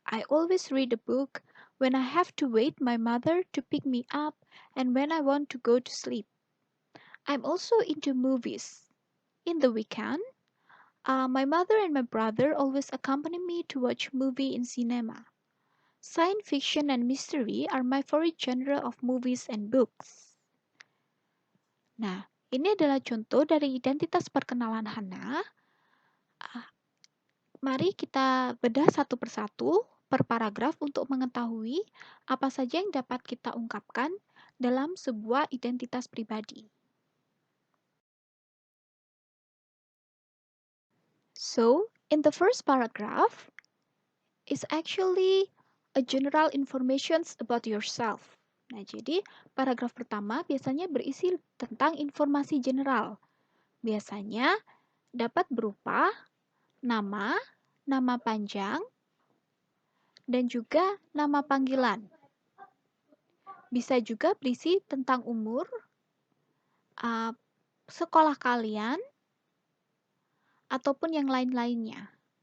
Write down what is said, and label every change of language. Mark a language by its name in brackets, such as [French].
[English] I always read a book when I have to wait my mother to pick me up and when I want to go to sleep. I'm also into movies. In the weekend, my mother and my brother always accompany me to watch movie in cinema. Science fiction and mystery are my favorite genre of movies and books. [Indonesian] Nah, ini adalah contoh dari identitas perkenalan Hana. Mari kita bedah satu persatu per paragraf untuk mengetahui apa saja yang dapat kita ungkapkan dalam sebuah identitas pribadi. [English] So, in the first paragraph is actually a general information about yourself. [Indonesian] Nah, jadi paragraf pertama biasanya berisi tentang informasi general. Biasanya dapat berupa nama, nama panjang, dan juga nama panggilan. Bisa juga berisi tentang umur, sekolah kalian, ataupun yang lain-lainnya.